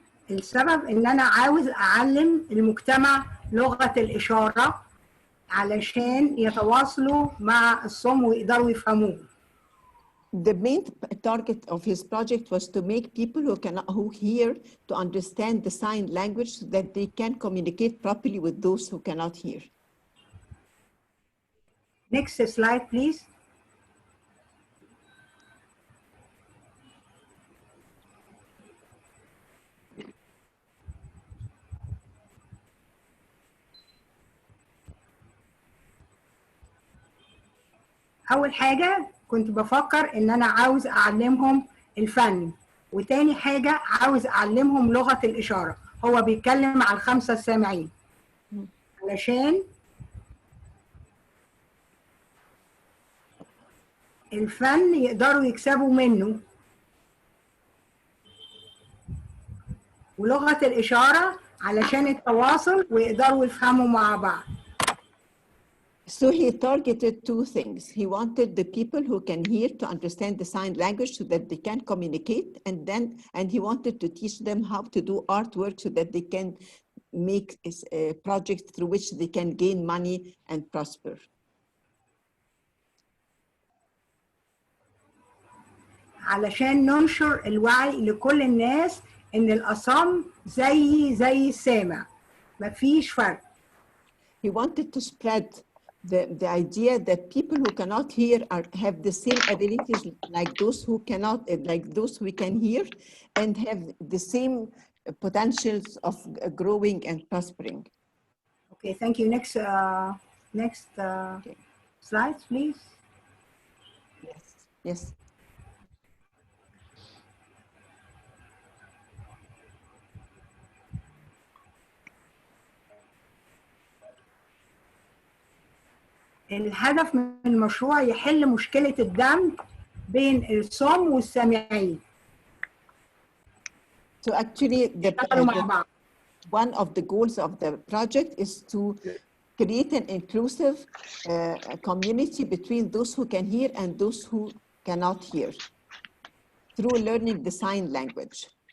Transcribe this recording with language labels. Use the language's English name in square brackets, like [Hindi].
[Arabic] السبب إن أنا عاوز أعلم المجتمع لغة الإشارة علشان يتواصلوا مع الصم ويقدروا يفهموه. [English] The main target of his project was to make people who hear to understand the sign language so that they can communicate properly with those who cannot hear. Next slide, please. [Arabic] أول حاجة كنت بفكر إن أنا عاوز أعلمهم الفن، وتاني حاجة عاوز أعلمهم لغة الإشارة. هو بيتكلم على ال5 السامعين علشان الفن يقدروا يكسبوا منه، ولغة الإشارة علشان التواصل ويقدروا يفهموا مع بعض. [English] So he targeted 2 things. He wanted the people who can hear to understand the sign language so that they can communicate, and he wanted to teach them how to do artwork so that they can make a project through which they can gain money and prosper. [Arabic] علشان ننشر الوعي لكل الناس إن الأصم زي السامع، مفيش فرق. [English] He wanted to spread the idea that people who cannot hear have the same abilities like those who can hear, and have the same potentials of growing and prospering. Okay, thank you. Next okay. Slides, please. Yes. [Arabic] الهدف من المشروع يحل مشكلة الدمج بين الصم والسامعين. [English] So actually, one of the goals of the project is to create an inclusive community between those who can hear and those who cannot hear through learning the sign language.